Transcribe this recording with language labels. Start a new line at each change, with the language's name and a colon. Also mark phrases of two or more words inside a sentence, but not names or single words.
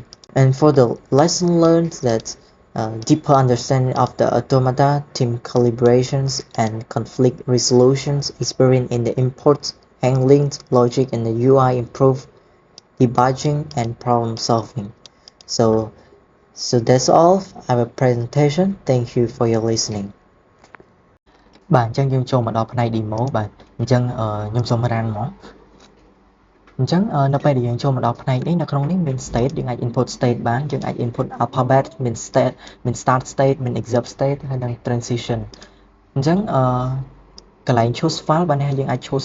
English: And for the lesson learned, that deeper understanding of the automata, team calibrations, and conflict resolutions, experience in the input handling logic and the UI improve debugging and problem solving. So that's all our presentation. Thank you for your listening.
Khmer: បាទអញ្ចឹងយើងចូលមកដល់ផ្នែក demo បាទអញ្ចឹងខ្ញុំសូមរានមកអញ្ចឹងនៅពេលដែលយើងចូលមកដល់ផ្នែកនេះនៅក្នុងនេះមាន state យើងអាច
English: input state
Khmer: បានយើងអាច
English: input alphabet
Khmer: មាន state មាន
English: start state
Khmer: មាន
English: exit state
Khmer: ហើយនិង transition អញ្ចឹងកន្លែង
English: choose file
Khmer: បាននេះយើងអាច choose